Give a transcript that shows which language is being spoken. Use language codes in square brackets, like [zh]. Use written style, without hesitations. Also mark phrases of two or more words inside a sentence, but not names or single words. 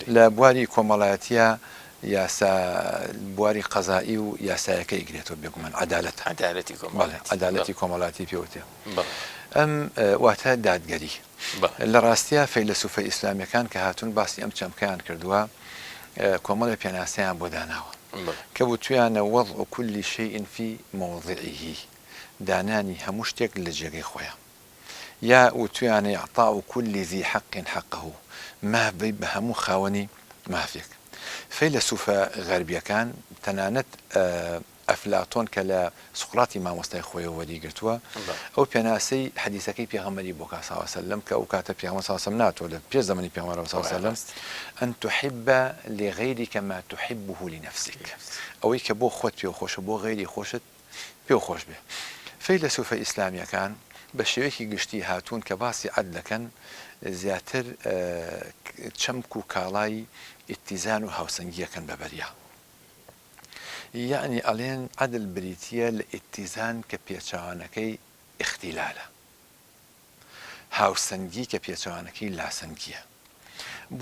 [ckb] لە بواری کۆمەڵایەتیە یاسا بواری قەزایی و یاسایەکە ئیگرێتەوە بێگومان عەدالەت، عەدالەتی کۆمەڵایەتی پێوتێ. ئەم واتە دادگەری. لە ڕاستیە فەیلسوفە ئیسلامیەکان کە هاتوون باسی ئەم چەمکەیان کردووە کۆمەڵە پێناسەیان بۆ داناوە کە وتویانە [ar] وەضع كل شيء في موضعه، [ckb] دانانی هەموو شتێک لە جێگەی خۆیان، یا وتویانە [ar] إعطاء كل ذي حق حقه، [ckb] مافی بە هەموو خاوەنی مافێک. فەیلسوفە غەربیەکان تەنانەت ئەفلاتۆن کە لە سقراتی مامۆستای خۆیەوە وەریگرتووە ئەو پێناسەی حەدیسەکەی پێغەمبەری بۆ کا [ar] ساڵ سەلەم [ckb] کە ئەو کاتە پێغەمبەر [ar] ساڵ سەلەم [ckb] ناتوە لە پێش زەمەنی پێغەمبەر [ar] ساڵ سەلەم ئەن تحب لغيرك ما تحبه لنفسك، [ckb] ئەوەی کە بۆ خۆت پێ خۆشە بۆ غەیری خۆشت پێ خۆش بێ. فەیلسوفە ئیسلامیەکان بە شێوەیەکی گشتی هاتوون کە باسی عەدلەکەن زیاتر چەمک و کاڵای ئیتیزان و هاوسەنگیەکەن بەبەریا، یعنی ئەڵێن عەدل بریتیە لە ئیتیزان کە پێچەوانەکەی ئیختیلالە، هاوسەنگی کە پێچەوانەکەی لاسەنگیە.